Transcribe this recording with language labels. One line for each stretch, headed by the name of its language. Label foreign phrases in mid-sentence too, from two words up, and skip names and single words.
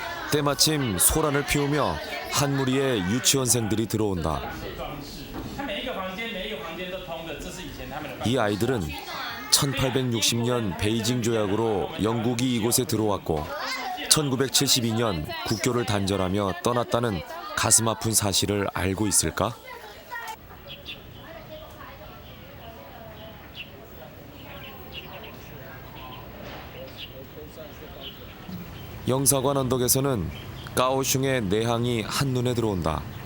Korean: 때마침 소란을 피우며 한 무리의 유치원생들이 들어온다.
Chinese: 它每一个房间都通的，这是以前他们的房间。
Korean: 이 아이들은 1860년 베이징 조약으로 영국이 이곳에 들어왔고 1972년 국교를 단절하며 떠났다는 가슴 아픈 사실을 알고 있을까? 영사관 언덕에서는 까오슝의 내항이 한눈에 들어온다.